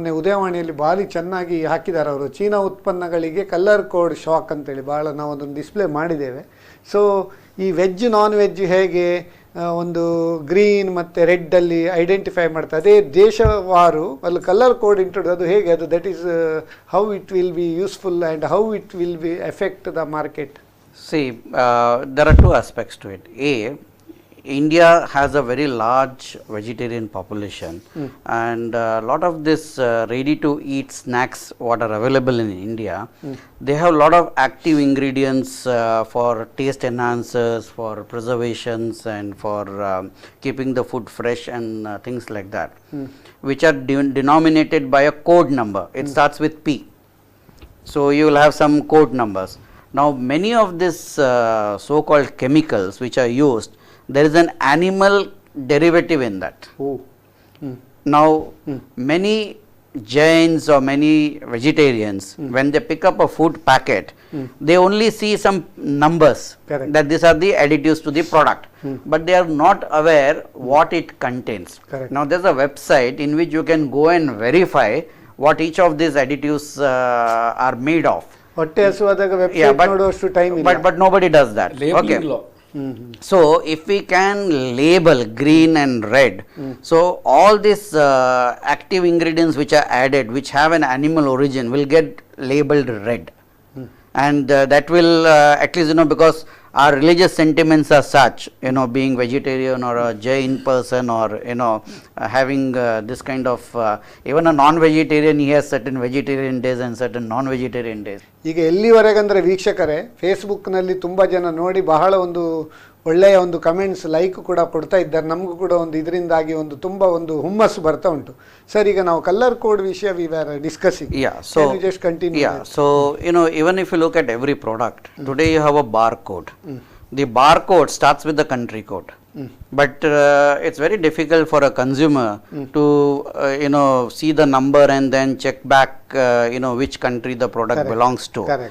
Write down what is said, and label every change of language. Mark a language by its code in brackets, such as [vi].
[kn] ಮೊನ್ನೆ ಉದಯವಾಣಿಯಲ್ಲಿ ಭಾರಿ ಚೆನ್ನಾಗಿ ಹಾಕಿದ್ದಾರೆ ಅವರು, ಚೀನಾ ಉತ್ಪನ್ನಗಳಿಗೆ ಕಲರ್ ಕೋಡ್ ಶಾಕ್ ಅಂತೇಳಿ ಭಾಳ ನಾವು ಅದನ್ನು ಡಿಸ್ಪ್ಲೇ ಮಾಡಿದ್ದೇವೆ. ಸೊ ಈ ವೆಜ್ ನಾನ್ ವೆಜ್ ಹೇಗೆ ಒಂದು ಗ್ರೀನ್ ಮತ್ತು ರೆಡ್ಡಲ್ಲಿ ಐಡೆಂಟಿಫೈ ಮಾಡ್ತಾರೆ, ಅದೇ ದೇಶವಾರು ಅಲ್ಲಿ ಕಲರ್ ಕೋಡ್ ಇಂಟ್ರೊಡ್ಯೂಸ್, ಅದು ಹೇಗೆ ಅದು, [en] That is how it will be useful and how it will be effect the market. See, there are two aspects to it. A, India has a very large vegetarian population, and a lot of this ready to eat snacks what are available in India, they have a lot of active ingredients for taste enhancers, for preservations, and for keeping the food fresh and things like that, which are denominated by a code number. It starts with P. So you will have some code numbers. Now many of these so-called chemicals which are used, there is an animal derivative in that. Now many Jains or many vegetarians, when they pick up a food packet, they only see some numbers that these are the additives to the product, but they are not aware what it contains. Now there is a website in which you can go and verify what each of these additives are made of. [kn] ಹೊಟ್ಟೆ ಹಸುವಾದಾಗ website ನೋಡುವಷ್ಟು time ಇಲ್ಲ. [en] But nobody does that. Labeling law. So if we can label green and red, so all these active ingredients which are added, which have an animal origin, will get labeled red, and that will at least, because our religious sentiments are such, being vegetarian or a Jain person, or having this kind of even a non-vegetarian, he has certain vegetarian days and certain non-vegetarian days. [kn] ಈಗ ಎಲ್ಲಿವರೆಗಂದ್ರೆ ವೀಕ್ಷಕರೇ, ಫೇಸ್ಬುಕ್ನಲ್ಲಿ ತುಂಬ ಜನ ನೋಡಿ ಬಹಳ ಒಂದು ಒಳ್ಳೆಯ ಒಂದು ಕಮೆಂಟ್ಸ್ ಲೈಕ್ ಕೂಡ ಕೊಡ್ತಾ ಇದ್ದಾರೆ. ನಮಗೂ ಕೂಡ ಒಂದು ಇದರಿಂದಾಗಿ ಒಂದು ತುಂಬ ಒಂದು ಹುಮ್ಮಸ್ಸು ಬರ್ತಾ ಉಂಟು. ಸರ್, ಈಗ ನಾವು ಕಲರ್ ಕೋಡ್ ವಿಷಯ [en] We are discussing. So just continue. So even if you look at every product, today you have a barcode. The barcode starts with the country code. But it's very difficult for a consumer to see the number and then check back which country the product belongs to.